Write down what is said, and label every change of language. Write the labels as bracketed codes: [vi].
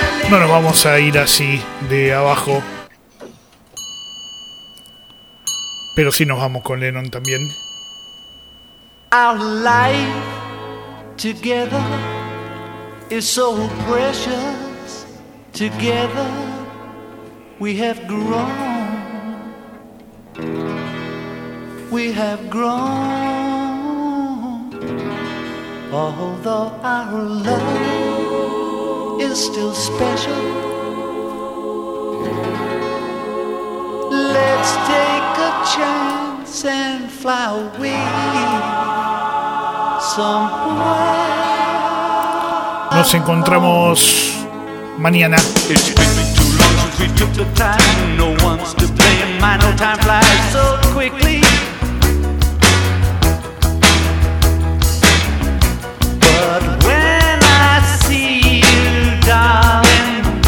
[es] No nos vamos a ir así de abajo, pero sí nos vamos con Lennon también. [en] Our life together is so precious. Together we have grown. We have grown. Although our love is still special, let's take a chance and fly away somewhere. [es] Nos encontramos mañana. [en] we took the time. No one's to blame. I know time flies so quickly. But when I see you, darling,